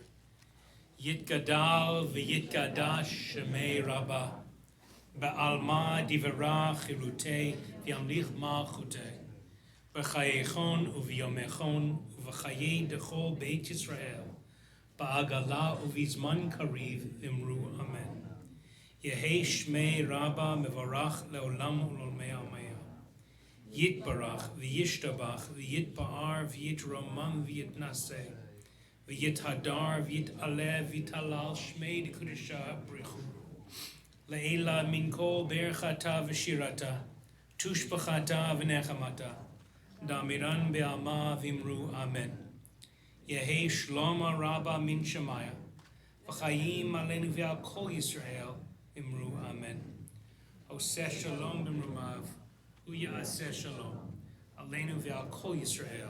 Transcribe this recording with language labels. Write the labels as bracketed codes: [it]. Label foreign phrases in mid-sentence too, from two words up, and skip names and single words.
[arc] יתגדל ויתקדש שמה רבא, בעלמא די ברא כרעותה וימליך מלכותה, בחייכון וביומיכון ובחיי דכל בית ישראל, בעגלא ובזמן קריב אמרו אמן. יהא שמה רבא מברך לעלם ולעלמי עלמיא. יתברך וישתבח ויתפאר ויתרומם ויתנשא. ויתהדר ויתעלה ויתהלל שמה דקודשא בריך הוא. לעלא מן כל ברכתא ושירתא, תשבחתא ונחמתא, דאמירן בעלמא ואמרו אמן. יהא שלמא רבא מן שמיא. [he] וחיים עלינו ועל כל ישראל. [arc] אמרו אמן. [he] עשה שלום במרומיו. ויעשה שלום. עלינו ועל כל ישראל.